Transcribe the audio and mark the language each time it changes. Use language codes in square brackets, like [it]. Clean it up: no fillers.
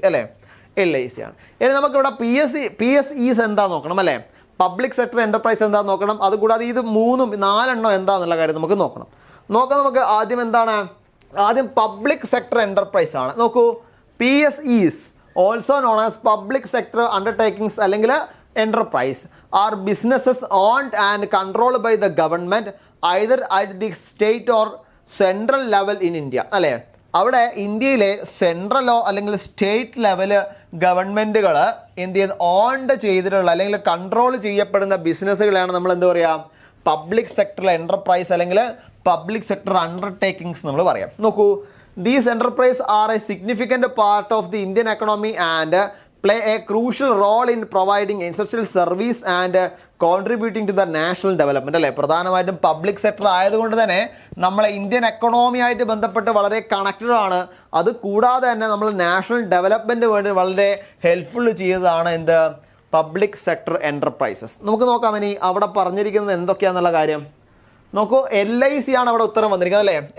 [ml] അല്ലേ, LIC ആണ്. ഇനി നമുക്കിവിടെ PSEs എന്താ നോക്കണം. അല്ലേ, പബ്ലിക് സെക്ടർ എന്റർപ്രൈസ് എന്താ നോക്കണം. അതുകൂടാതെ ഇത് 4 എന്താന്നുള്ള കാര്യം നമുക്ക് നോക്കണം. നമുക്ക് ആദ്യം എന്താണ്, ആദ്യം പബ്ലിക് സെക്ടർ എന്റർപ്രൈസ് ആണ്. നോക്കൂ, PSEs [en] Also known as public sector undertakings അല്ലെങ്കിൽ enterprise are businesses owned and controlled by the government either at the state or central level in India. [ml] അല്ലേ, അവിടെ ഇന്ത്യയിലെ സെൻട്രലോ അല്ലെങ്കിൽ സ്റ്റേറ്റ് ലെവല് ഗവൺമെൻറ്റുകൾ എന്ത് ചെയ്യുന്ന ഓൺഡ് ചെയ്തിട്ടുള്ള അല്ലെങ്കിൽ കൺട്രോൾ ചെയ്യപ്പെടുന്ന ബിസിനസ്സുകളാണ് നമ്മൾ എന്താ പറയുക, പബ്ലിക് സെക്ടർ എൻ്റർപ്രൈസ് അല്ലെങ്കിൽ പബ്ലിക് സെക്ടർ അണ്ടർടേക്കിങ്സ് നമ്മൾ പറയാം. [en] നോക്കൂ, these enterprise are a significant part of the Indian economy and play a crucial role in providing essential service and contributing to the national development. [ml] അല്ലേ, പ്രധാനമായിട്ടും public sector ആയതുകൊണ്ട് തന്നെ നമ്മളെ Indian economy ആയിട്ട് ബന്ധപ്പെട്ട് വളരെ കണക്റ്റഡ് ആണ്. അത് കൂടാതെ തന്നെ നമ്മൾ നാഷണൽ ഡെവലപ്മെൻറ്റ് വേണ്ടി വളരെ ഹെൽപ്ഫുൾ ചെയ്തതാണ് എന്ത്, പബ്ലിക് സെക്ടർ എൻ്റർപ്രൈസസ്. നമുക്ക് നോക്കാം ഇനി അവിടെ പറഞ്ഞിരിക്കുന്നത് എന്തൊക്കെയാണെന്നുള്ള കാര്യം. നോക്കൂ, LIC ആണ് അവിടെ ഉത്തരം വന്നിരിക്കുന്നത് അല്ലേ.